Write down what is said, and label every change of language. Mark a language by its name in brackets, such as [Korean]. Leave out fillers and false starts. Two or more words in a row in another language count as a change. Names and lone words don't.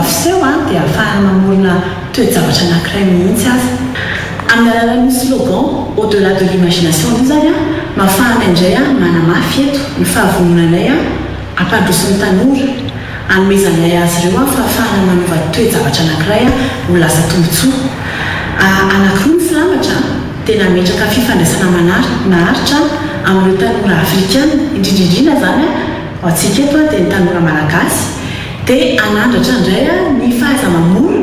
[Malagasy] fiseho dia ahafahana mamorona toe-javatra anankiray mihitsy azy amin'ny alalan'ny slogan [French] au-delà de l'imagination [Malagasy] io zany mahafahana indray manamafy eto ny fahavononanay ampandrosony tanora anomezanay azy ireo fa ahafahana manova toe-javatra anankiray ho lasa tombotsoa anankiroa ny filamatra tena metraka fifandraisana maharitra amin'ireo tanora afrikana indrindraindrindra zany atsika eto dia ny tanora malagasy dia anandratra indray ny fahaiza-mamorona